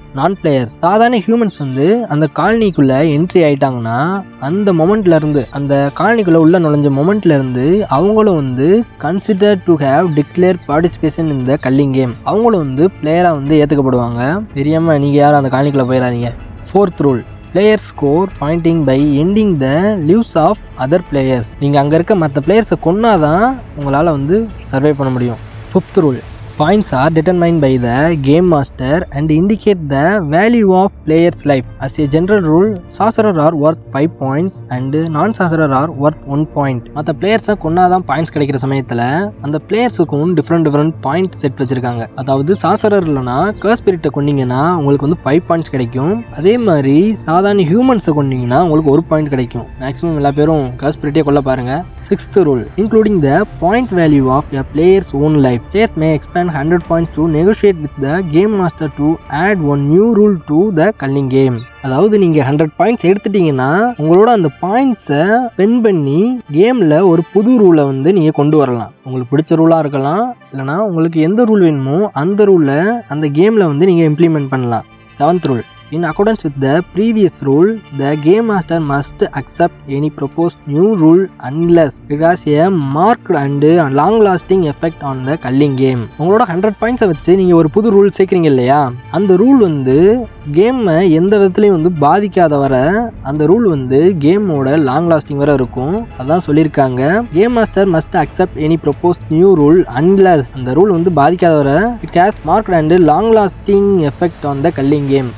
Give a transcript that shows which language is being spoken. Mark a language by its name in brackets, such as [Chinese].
[Tamil] நான் பிளேயர்ஸ், சாதாரண ஹியூமன்ஸ் அந்த காலனிக்குள்ள என்ட்ரி ஆயிட்டாங்கன்னா அந்த மொமெண்ட்ல இருந்து, அந்த காலனிக்குள்ள உள்ள நுழைஞ்ச மொமெண்ட்ல இருந்து அவங்களும் [English] Consider to have declare participation in the culling game. [Tamil] அவங்களும் பிளேயரா ஏத்துக்கப்படுவாங்க. தெரியாம நீங்க யாரும் அந்த காலனிக்குள்ள போயிடாதீங்க. [English] Fourth rule, player score pointing by ending the lives of other players. [Tamil] நீங்க அங்க இருக்க மற்ற பிளேயர்ஸை கொன்னாதான் உங்களால சர்வை பண்ண முடியும். [English] Fifth rule, points are determined by the game master and indicate the value of player's life. As a general rule, sorcerer are worth 5 points and non-sorcerer are worth 1 point. [Tamil] மற்ற பிளேயர்ஸை கொன்னாதான் points கிடைக்கிற சமயத்தில் அந்த பிளேயர்ஸுக்கும் டிஃப்ரெண்ட் பாயிண்ட் செட் வச்சிருக்காங்க. அதாவது sorcerer இல்லைனா கர்ஸ் ஸ்பிரிட்டை கொண்டீங்கன்னா உங்களுக்கு 5 points கிடைக்கும். அதே மாதிரி சாதாரண ஹியூமன்ஸை கொண்டீங்கன்னா உங்களுக்கு 1 பாயிண்ட் கிடைக்கும். மேக்ஸிமம் எல்லா பேரும் கர்ஸ் ஸ்பிரிட்டே கொள்ள பாருங்க. [English] Sixth rule, including the point value of a player's own life. Players may expend 100 points to negotiate with the game master to add one new rule to the culling game. [Tamil] அதாவது நீங்க 100 points எடுத்துட்டீங்கன்னா உங்களோட அந்த பாயிண்ட்ஸை spend பண்ணி கேம்ல ஒரு புது ரூலை நீங்க கொண்டு வரலாம். உங்களுக்கு பிடிச்ச ரூலா இருக்கலாம், இல்லைனா உங்களுக்கு எந்த ரூல் வேணுமோ அந்த ரூலை அந்த கேம்ல நீங்க இம்ப்ளிமெண்ட் பண்ணலாம். [English] Seventh rule, in accordance with the previous rule, the game master must accept any proposed new rule unless it has a marked and long-lasting effect on the culling game. [Tamil] உங்களோட 100 பாயிண்ட்ஸை வச்சு நீங்கள் ஒரு புது ரூல் சேர்க்குறீங்க இல்லையா, அந்த rule கேமை எந்த விதத்துலையும் பாதிக்காத வர அந்த ரூல் கேமோட லாங் லாஸ்டிங் வர இருக்கும். அதான் சொல்லியிருக்காங்க. [English] game master must accept any proposed new rule unless [Tamil] அந்த ரூல் பாதிக்காத வர [English] It has marked and long lasting effect on the culling game.